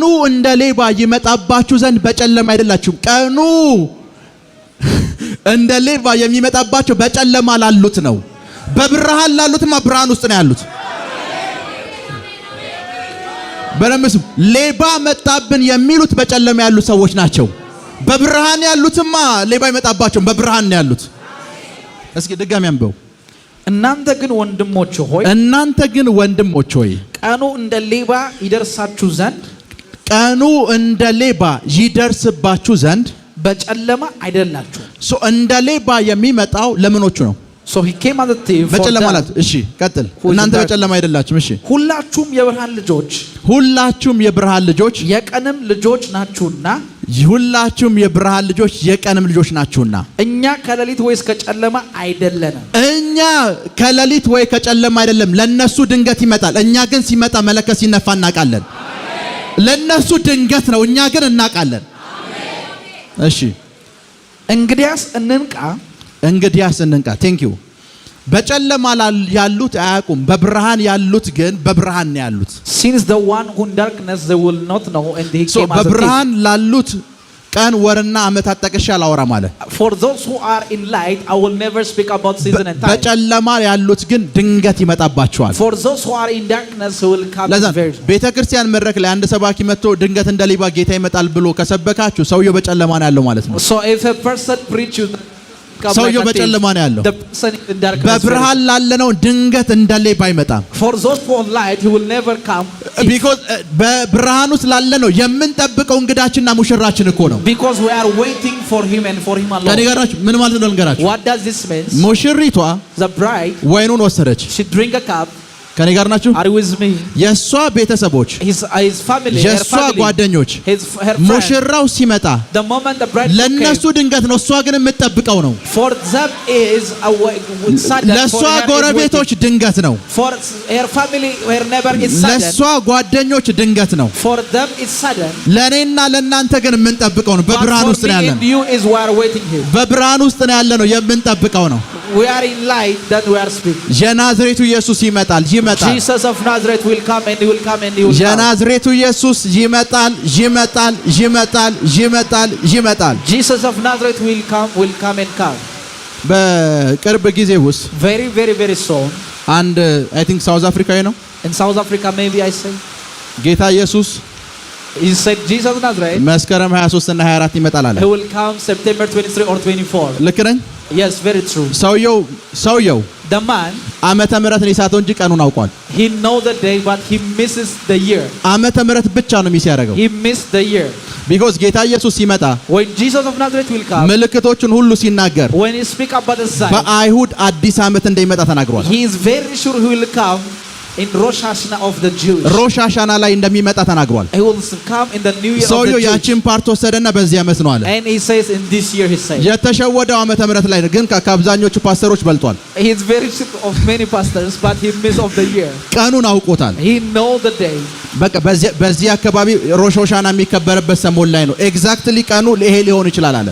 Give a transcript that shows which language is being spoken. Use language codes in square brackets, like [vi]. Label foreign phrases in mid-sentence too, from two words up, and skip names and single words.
[am] እንደ ሌባ ይመጣባችሁ ዘንድ በጨለማ አይደላችሁም። ቀኑ እንደ ሌባ የሚመጣባቸው በጨለማ ላሉት ነው። በብርሃን ላሉትማ ብርሃን ውስጥ ነው ያሉት። በረምስ ሌባ መጣብን የሚሉት በጨለማ ያሉ ሰዎች ናቸው። በብርሃን ያሉትማ ሌባ ይመጣባቸው በብርሃን ነው ያሉት። እስኪ ድጋሚ አንበው። እናንተ ግን ወንድሞች ሆይ ቀኑ እንደ ሌባ ይደርስባችሁ ዘንድ በጨለማ አይደላችሁ። እንደ ሌባ የሚመጣው ለምኖቹ ነው? [en] So he came as a thief. [am] በጨለማ ማለት እሺ፣ ቀጥል። እናንተ በጨለማ አይደላችሁም። እሺ፣ ሁላችሁም የብርሃን ልጆች የቀንም ልጆች ናችሁና። ሁላችሁም የብርሃን ልጆች የቀንም ልጆች ናችሁና። እኛ ከሌሊት ወይስ ከጨለማ አይደለንም። እኛ ከሌሊት ወይ ከጨለማ አይደለም። ለነሱ ድንገት ይመጣል። እኛ ግን ሲመጣ መለከት ሲነፋ እናውቃለን። ለነሱ ድንገት ነው፣ እኛ ግን እናውቃለን። እሺ፣ እንግዲያስ እንንቃ። [en] thank you። [am] በጨለማ ያሉት አያውቁም፣ በብርሃን ያሉት ግን በብርሃን ነው ያሉት። [en] Since the one who in darkness they will not know and he came as a thief. [am] በብርሃን ላሉት ቀን ወርና ዓመታት ጠቅሼ አላወራም አለ። [en] For those who are in light I will never speak about season and time. [am] በጨለማ ያሉት ግን ድንገት ይመጣባቸዋል። [en] For those who are in darkness will come very. [am] ቤተክርስቲያን መድረክ ላይ አንድ ሰባኪ መጥቶ ድንገት እንደ ሌባ ጌታ ይመጣል ብሎ ከሰበካችሁ ሰውየው በጨለማ ነው ያለው ማለት ነው። [en] So if a person preach you [am] ሰውየው በጨለማ ነው ያለው። በብርሃን ላለነው ድንገት እንደ ሌባ አይመጣም። [en] For those who are light he will never come. [am] Because በብርሃን ውስጥ ላለነው የምንጠብቀው እንግዳችንና ሙሽራችን እኮ ነው። [en] Because we are waiting for him and for him alone. [am] ከነገራችሁ ምን ማለት ነው ልንገራችሁ? [en] What does this mean? [am] ሙሽሪቷ [en] the bride [am] ወይኑን ወሰደች። [en] She drink a cup. [am] ከኔ ጋር ናችሁ? [en] Are you with me? [am] የሷ ቤተሰቦች [en] his family, [am] የሷ ጓደኞች ሙሽራው ሲመጣ [en] the moment the bride [am] ለነሱ ድንገት ነው፣ እሷ ግን የምትጠብቀው ነው። [en] For them is a sudden. [am] ለሷ ጎረቤቶች ድንገት ነው። [en] For her family her neighbor is sudden. [am] ለሷ ጓደኞች ድንገት ነው። [en] For them is sudden. [am] ለኔና ለናንተ ግን የምንጠብቀው ነው። በብርሃን ውስጥ ነው ያለነው። [en] You is we are waiting here. [am] በብርሃን ውስጥ ነው ያለነው፣ የምንጠብቀው ነው። [en] We are in light that we are speaking. [am] የናዝሬቱ ኢየሱስ ይመጣል። [en] Jesus of Nazareth will come and he will come and he will come. [am] የናዝሬቱ ኢየሱስ ይመጣል። [en] Jesus of Nazareth will come and come. [am] በቅርብ ጊዜ ውስጥ [en] very soon. [am] አንድ [en] I think [am] ሳውዝ አፍሪካዊ ነው። [en] In South Africa maybe I say. [am] ጌታ ኢየሱስ [en] He said Jesus of Nazareth. [am] መስከረም 23 እና 24 ይመጣል አለ። [en] He will come September 23 or 24. [am] ልክ ነኝ? [en] Yes, very true. [am] ሰውየው [en] the man [am] ዓመተ ምሕረትን ይሳተው እንጂ ቀኑን አውቋል። [en] He know the day but he misses the year. [am] ዓመተ ምሕረት ብቻ ነው ሚስ ያደረገው። [en] He missed the year. [am] Because ጌታ ኢየሱስ ሲመጣ [en] when Jesus of Nazareth will come, [am] ምልክቶችን ሁሉ ሲናገር [en] when he speak about the sign, [am] በአይሁድ አዲስ ዓመት እንደሚመጣ ተናግሯል። [en] He is very sure he will come in Rosh Hashanah of the Jews. [am] ሮሽ ሃሻና ላይ እንደሚመጣ ተናግሯል። [en] He will come in the new year of the [am] ሰውየው [en] Jews. [am] ያቺን ፓርት ወሰደና በዚህ ዓመት ነው አለ። [en] And he says in this year he says. [am] የተሸወደው ዓመተ ምሕረት ላይ ግን ከአብዛኞቹ ፓስተሮች በልጧል። [en] He is very sure of many pastors but he missed of the year. [am] ቀኑን አውቆታል። [en] He know the day. [am] በቃ በዚህ አካባቢ ሮሽ ሃሻና የሚከበርበት ሰሞን ላይ ነው። ኤግዛክትሊ ቀኑ ይሄ ሊሆን ይችላል አለ።